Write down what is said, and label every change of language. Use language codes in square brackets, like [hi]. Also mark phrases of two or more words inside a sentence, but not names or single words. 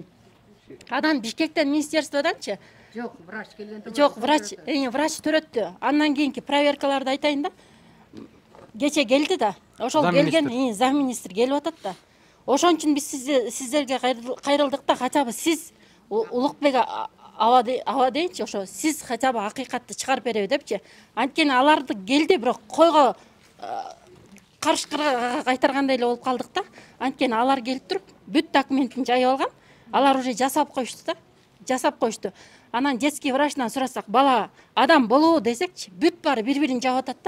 [ky] Анан Бишкектен министерстводанчы Жок, врач келген. Жок, врач төрөттү. Андан кийинки проверкаларды айтайын да. Кече келди да. Ошол келген замминистр келип атат да. Ошон үчүн биз сиздерге кайрылдык да, [ru] хотя бы [ky] сиз Улукбек аба дейинчи, ошо сиз [ru] хотя бы [ky] акыйкатты чыгарып береби депчи. Анткени аларды келди, бирок койго карышкырга кайтаргандай эле болуп калдык да. Анткени алар келип туруп, бүт документин жайып алган. Алар уже жасап коюшту да. Жасап коюшту. Анан [ru] детский врачтан [ky] сурасак, бала адам болобу десекчи, бүт баары бири-бирин жаап атат да.